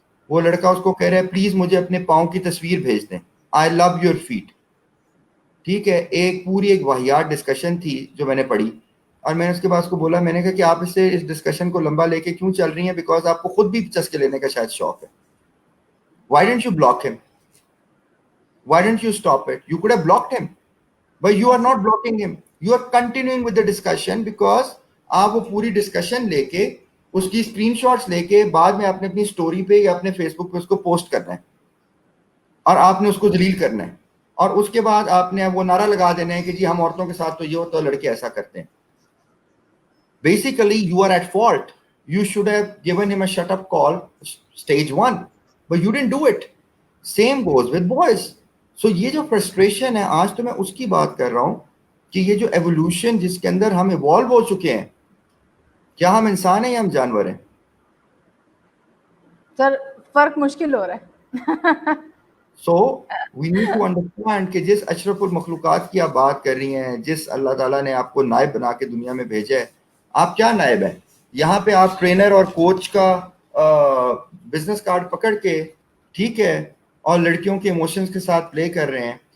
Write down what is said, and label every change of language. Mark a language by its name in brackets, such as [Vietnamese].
[Urdu] وہ لڑکا اس کو کہہ رہا ہے پلیز مجھے اپنے پاؤں کی تصویر بھیج دیں، [English] I love your feet. [Urdu] ٹھیک ہے، ایک پوری ایک واہیات ڈسکشن تھی جو میں نے پڑھی، اور میں نے اس کے بعد کو بولا، میں نے کہا کہ آپ اس ڈسکشن کو لمبا لے کے کیوں چل رہی ہیں؟ بیکاز آپ کو خود بھی چسکے لینے کا شاید شوق ہے. [English] Why don't you block him? Why didn't you stop it? You could have blocked him, but you are not blocking him. You are continuing with the discussion because [Urdu] آپ وہ پوری ڈسکشن لے کے اس کی اسکرین شاٹس لے کے بعد میں آپ نے اپنی اسٹوری پہ یا اپنے فیس بک پہ اس کو پوسٹ کرنا ہے اور آپ نے اس کو ذلیل کرنا ہے، اور اس کے بعد آپ نے وہ نعرہ لگا دینا ہے کہ جی ہم عورتوں کے ساتھ تو یہ ہوتا ہے، لڑکے ایسا کرتے ہیں. [English] Basically you are at fault. You should have given him a shut up call stage 1, but you didn't do it. Same goes with boys. [Urdu] So یہ جو فرسٹریشن ہے، آج تو میں اس کی بات کر رہا ہوں کہ یہ جو ایوولوشن جس کے اندر ہم ایوالو ہو چکے ہیں، کیا ہم انسان ہیں یا ہم جانور ہیں؟ سر فرق مشکل ہو رہا ہے. [English] so we need to understand [Urdu] کہ جس اشرف المخلوقات کی آپ بات کر رہی ہیں، جس اللہ تعالیٰ نے آپ کو نائب بنا کے دنیا میں بھیجا ہے، آپ کیا نائب ہیں؟ یہاں پہ آپ ٹرینر اور کوچ کا بزنس کارڈ پکڑ کے، ٹھیک ہے، اور لڑکیوں کے ایموشنز کے ساتھ پلے کر رہے ہیں.